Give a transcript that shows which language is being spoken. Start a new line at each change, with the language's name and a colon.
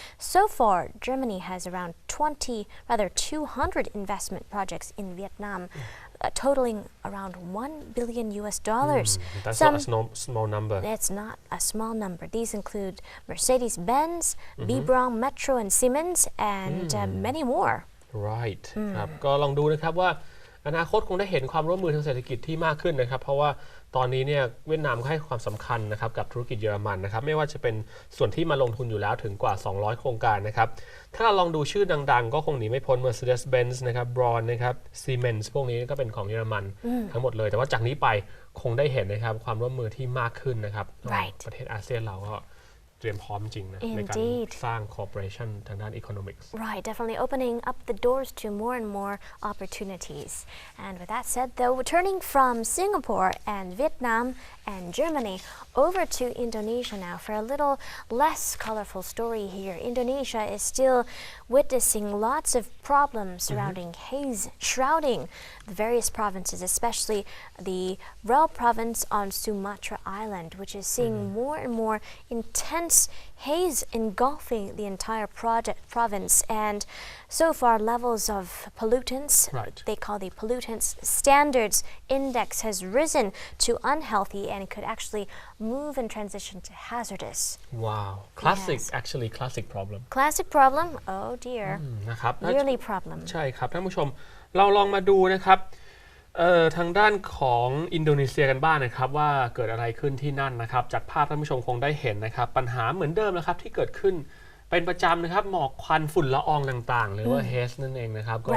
English: So far, Germany has around 200 investment projects in Vietnam, totaling around $1 billion. That's not a small number. It's not a small number. These include Mercedes-Benz, B-Brown, Metro, and Siemens, and many more. Right.
Thai: ครับก็ลองดูนะครับว่าอนาคตคงได้เห็นความร่วมมือทางเศรษฐกิจที่มากขึ้นนะครับเพราะว่าตอนนี้เนี่ยเวียดนามให้ความสำคัญนะครับกับธุรกิจเยอรมันนะครับไม่ว่าจะเป็นส่วนที่มาลงทุนอยู่แล้วถึงกว่า200โครงการนะครับถ้าเราลองดูชื่อดังๆก็คงหนีไม่พ้น Mercedes-Benz นะครับ Braun นะครับ Siemens พวกนี้ก็เป็นของเยอรมันทั้งหมดเลยแต่ว่าจากนี้ไปคงได้เห็นนะครับความร่วมมือที่มากขึ้นนะครับประเทศอาเซียนเราก็เตรียมพร้อมจริงนะในการสร้าง cooperation ทางด้าน economics.
English: Right, definitely opening up the doors to more and more opportunities. And with that said, though, turning from Singapore and Vietnam and Germany over to Indonesia now for a little less colorful story here. Indonesia is still witnessing lots of problems surrounding haze shrouding the various provinces, especially the Rel province on Sumatra Island, which is seeing more and more intense haze engulfing the entire province, and so far levels of pollutants, Right. they call the pollutants standards index, has risen to unhealthy and could actually move and transition to hazardous. Wow classic Yes. actually classic problem Classic problem, oh dear,
Thai: นะครับ
English: yearly problem.
Thai: ใช่ครับท่านผู้ชมเราลองมาดูนะครับทางด้านของอินโดนีเซียกันบ้าง นะครับว่าเกิดอะไรขึ้นที่นั่นนะครับจากภาพท่านผู้ชมคงได้เห็นนะครับปัญหาเหมือนเดิมนะครับที่เกิดขึ้นเป็นประจำนะครับหมอกควันฝุ่นละอองต่างๆหรือว่าเฮสนั่นเองนะครับก็